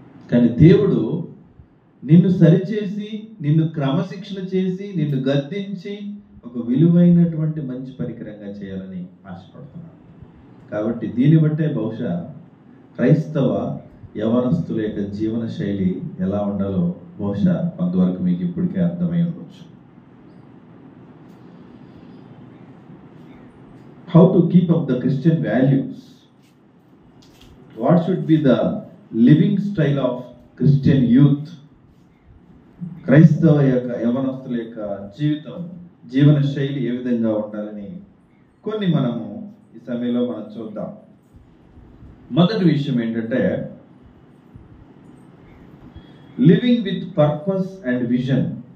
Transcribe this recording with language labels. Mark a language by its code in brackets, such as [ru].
[te] కానీ దేవుడు నిన్ను సరిచేసి, నిన్ను క్రమశిక్షణ చేసి, నిన్ను గద్దించి ఒక విలువైనటువంటి మంచి పరికరంగా చేయాలని ఆశపడుతున్నాడు. కాబట్టి దీన్ని బట్టే బహుశా క్రైస్తవ యవనస్తుల యొక్క జీవన శైలి ఎలా ఉండాలో బహుశా కొంతవరకు మీకు ఇప్పటికే అర్థమై ఉండొచ్చు. [en] How to keep up the Christian values? What should be the living style of Christian youth? [te] క్రైస్తవ యొక్క యవనస్తుల యొక్క జీవన శైలి ఏ విధంగా ఉండాలని కొన్ని మనము ఈ సమయంలో మనం చూద్దాం. మొదటి విషయం ఏంటంటే [en] Living with purpose and vision.